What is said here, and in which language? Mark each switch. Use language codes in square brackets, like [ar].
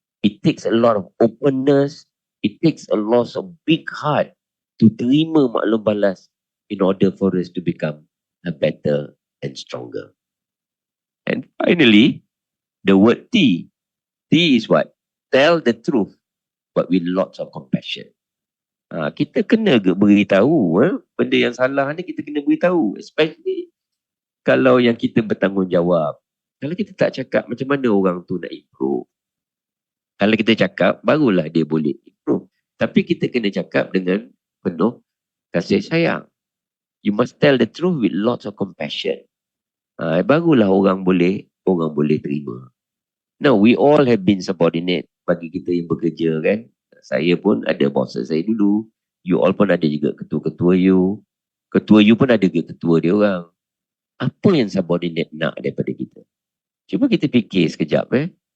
[en] It takes a lot of openness. It takes a lot of big heart to [ms] terima maklum balas [en] in order for us to become a better and stronger. And finally, the word T. T is what? Tell the truth, but with lots of compassion. [ms] Kita kena beritahu. Benda yang salah ni kita kena beritahu. Especially kalau yang kita bertanggungjawab. Kalau kita tak cakap, macam mana orang tu nak improve? Kalau kita cakap, barulah dia boleh improve. Tapi kita kena cakap dengan penuh kasih sayang. [en] You must tell the truth with lots of compassion. [ms] Barulah orang boleh terima. [en] Now, we all have been subordinate [ms] bagi kita yang bekerja kan. Saya pun ada bos saya dulu. You all pun ada juga ketua-ketua you. Ketua you pun ada juga ketua dia orang. Apa yang subordinate nak daripada kita? Cuba kita fikir sekejap.